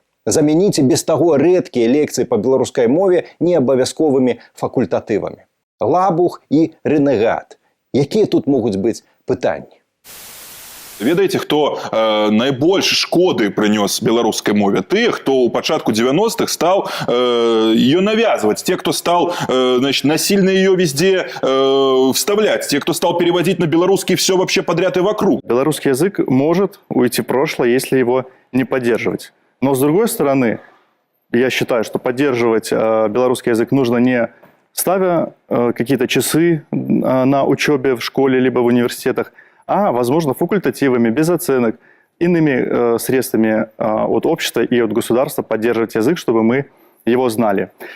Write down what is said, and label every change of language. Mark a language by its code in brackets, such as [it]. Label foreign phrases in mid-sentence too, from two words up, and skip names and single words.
[be] Замяніце без таго рэдкія лекцыі па беларускай мове неабавязковымі факультатывамі. Лабух і рэнегат. Якія тут могуць быць пытанні? Ведаеце, хто найбольш шкоды прынёс беларускай мове? Тыя, хто ў пачатку 90-х стаў [ru] ее навязывать, те, кто стал насильно ее везде вставлять, те, кто стал переводить на белорусский все вообще подряд и вокруг. Белорусский язык может уйти в прошлое, если его не поддерживать. Но с другой стороны, я считаю, что поддерживать белорусский язык нужно не ставя какие-то часы на учебе в школе либо в университетах, а, возможно, факультативами, без оценок, иными средствами от общества и от государства поддерживать язык, чтобы мы его знали.